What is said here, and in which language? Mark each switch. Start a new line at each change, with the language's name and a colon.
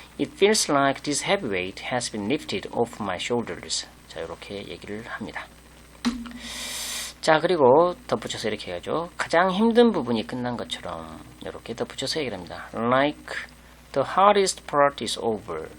English: It feels like this heavy weight has been lifted off my shoulders
Korean: 자, 이렇게 얘기를 합니다. 자, 그리고 덧붙여서 이렇게 해야죠. 가장 힘든 부분이 끝난 것처럼 이렇게 덧붙여서 얘기를 합니다.
English: Like the hardest part is over.